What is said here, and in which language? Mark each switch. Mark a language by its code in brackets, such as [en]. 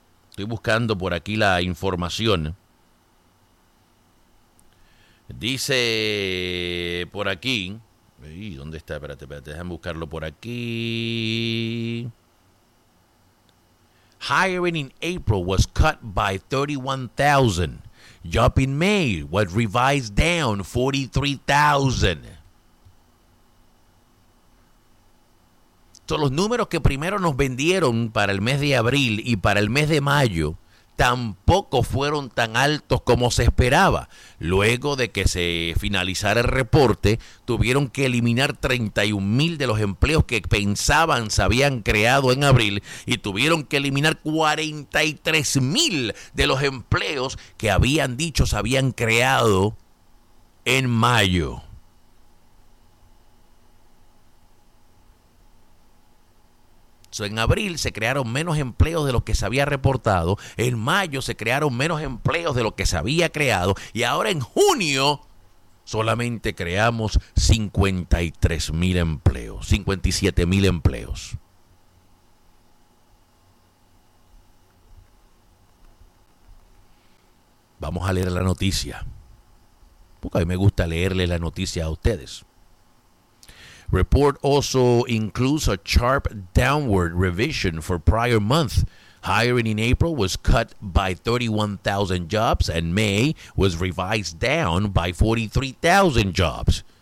[es] Estoy buscando por aquí la información. Dice por aquí, ¿dónde está? Espérate, déjame buscarlo por aquí. [en] Hiring in April was cut by 31,000. Job in May was revised down 43,000. [es] Son los números que primero nos vendieron para el mes de abril y para el mes de mayo. Tampoco fueron tan altos como se esperaba. Luego de que se finalizara el reporte, tuvieron que eliminar 31,000 de los empleos que pensaban se habían creado en abril y tuvieron que eliminar 43,000 de los empleos que habían dicho se habían creado en mayo. En abril se crearon menos empleos de los que se había reportado, en mayo se crearon menos empleos de los que se había creado y ahora en junio solamente creamos 53,000 empleos, 57,000 empleos. Vamos a leer la noticia, porque a mí me gusta leerle la noticia a ustedes. [en] Report also includes a sharp downward revision for prior month. Hiring in April was cut by 31,000 jobs and May was revised down by 43,000 jobs.